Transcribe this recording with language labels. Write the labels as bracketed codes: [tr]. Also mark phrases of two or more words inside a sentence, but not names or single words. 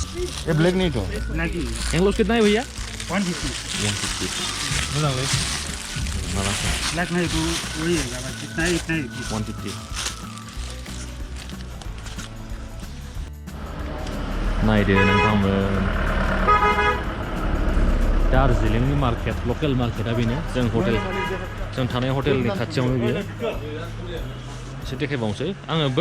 [hi] ये ब्लैक नहीं तो एंगलोस कितना है भैया 150 150 [brx] मोजांलै [hi] ब्लैक नहीं तो वही है कितना है इतना ही [brx] 150 नायदो नोंथांमोन दार्जिलिंनि [en] market local market [brx] बेनो जों थानाय हटेलनि खाथियावनो बेयो एसे देखायबावनोसै आङो बै